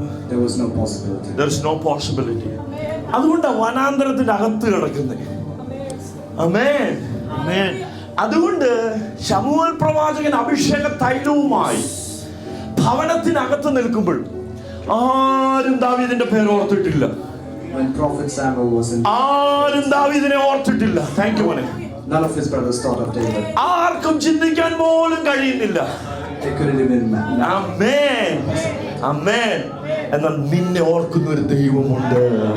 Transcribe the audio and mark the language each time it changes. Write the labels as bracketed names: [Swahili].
[English] There was no possibility. There is no possibility. [Malayalam] അതുകൊണ്ടാണ് വനാന്തരത്തിന്റെ അകത്ത് കിടക്കുന്നത്. ആമേൻ. ആമേൻ. അതുകൊണ്ട് ശമൂവേൽ പ്രവാചകൻ അഭിഷേക തൈലവുമായി ഭവനത്തിനകത്ത് നിൽക്കുമ്പോൾ ആരും ദാവീദിന്റെ പേര് ഓർത്തിട്ടില്ല. [English] When Prophet Samuel was in, [Malayalam] ആരും ദാവീദിനെ ഓർത്തിട്ടില്ല. [English] thank you [Malayalam] മോനെ. [English] none of his brothers thought of David. [Malayalam] ആർക്കും ചിന്തിക്കാൻ പോലും കഴിയുന്നില്ല. [English] They couldn't even imagine. [Malayalam] ആമേൻ. ആമേൻ. എന്നാൽ നിന്നെ ഓർക്കുന്ന ഒരു ദൈവമുണ്ട്.